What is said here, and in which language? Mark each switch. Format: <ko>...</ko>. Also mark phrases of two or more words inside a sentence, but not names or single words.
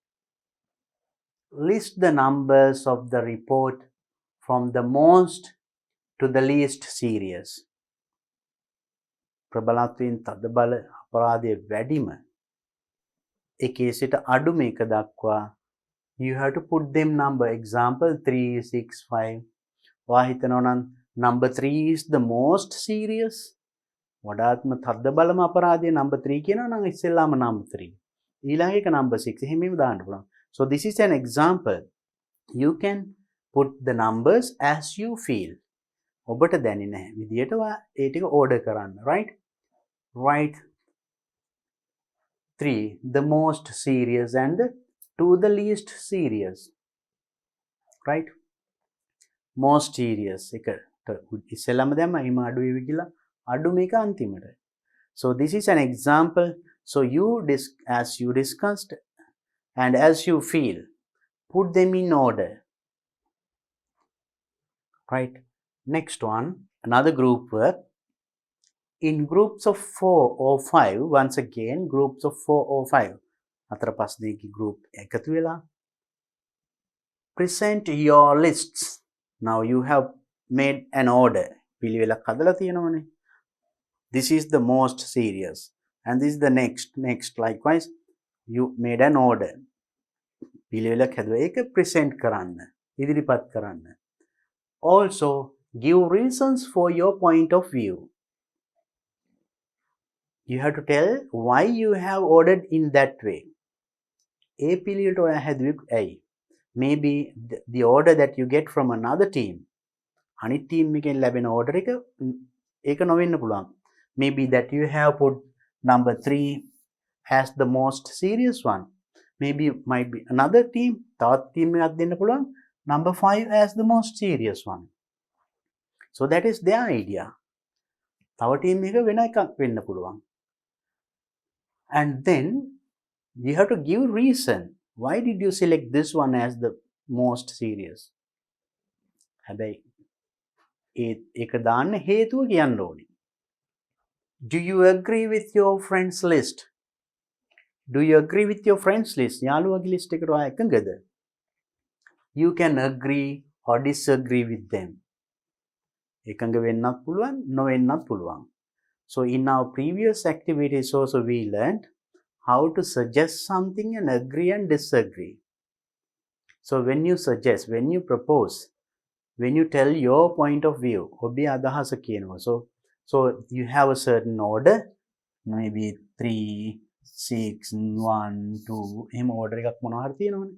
<en>List the numbers of the report from the most to the least serious.</en> <si>ප්‍රබලත්වයෙන් තදබල අපරාධය වැඩිම එකේ සිට අඩුම එක දක්වා</si> <en>you have to put them number. Example 3, 6, 5.</en> <si>ඔයා හිතනවා නම්</si> <en>number 3 is the most serious.</en> <si>වඩාත්ම තදබලම අපරාධය number 3 කියනවා නම් ඉස්සෙල්ලාම number 3. ඊළඟ එක number 6. එහෙම දාන්න පුළුවන්.</si> <en>So this is an example. You can put the numbers as you feel.</en> <si>ඔබට දැනෙන විදියට ඔයා ඒ ටික order කරන්න.</si> <en>Right? Write 3 the most serious and 2 the least serious.</en> <si>Right?</si> <en>Most serious</en> <si>එකට ඉස්සෙල්ලාම දැම්ම එහෙම අඩු වෙවි කියලා අඩු මේක අන්තිමට.</si> <en>So this is an example. So as you discussed and as you feel, put them in order. Right? Next one, another group work. In groups of 4 or 5, once again, groups of 4 or 5.</en> <si>අතර පස් දෙකේ group එකතු වෙලා</si> <en>present your lists. Now you have made an order.</en> <si>පිළිවෙලක් හදලා තියෙනවනේ.</si> <en>This is the most serious and this is the next. Likewise, you made an order.</en> <si>පිළිවෙලක් හැදුවා. ඒක present කරන්න. ඉදිරිපත් කරන්න.</si> <en>Also, give reasons for your point of view. You have to tell why you have ordered in that way.</en> <si>ඒ පිළිවෙලට ඔයා හැදුවේ ඇයි?</si> <en>Maybe the order that you get from another team.</en> <si>අනිත් team එකෙන් ලැබෙන order එක ඒක නොවෙන්න පුළුවන්.</si> <en>Maybe that you have put number 3 as the most serious one. Maybe might be another team.</en> <si>තවත් team එකක් දෙන්න පුළුවන්.</si> <en>Number 5 as the most serious one. So that is their idea.</en> <si>තව team එක වෙන එකක් වෙන්න පුළුවන්.</si> <en>And then you have to give reason. Why did you select this one as the most serious?</en> <si>හැබැයි ඒක දාන්න හේතුව කියන්න ඕනේ.</si> <en>Do you agree with your friends list? Do you agree with your friends list?</en> <si>යාළුවගේ list එකට ඔයා එකඟද?</si> <en>You can agree or disagree with them.</en> <si>එකඟ වෙන්නත් පුළුවන්, නොවෙන්නත් පුළුවන්.</si> <en>So in our previous activities also we learned how to suggest something and agree and disagree. So when you suggest, when you propose, when you tell your point of view,</en> <si>ඔබේ අදහස කියනවා.</si> <en>So you have a certain order, maybe 3, 6, 1, 2,</en> <si>එහෙම order එකක් මොනවා හරි තියෙනවනේ.</si>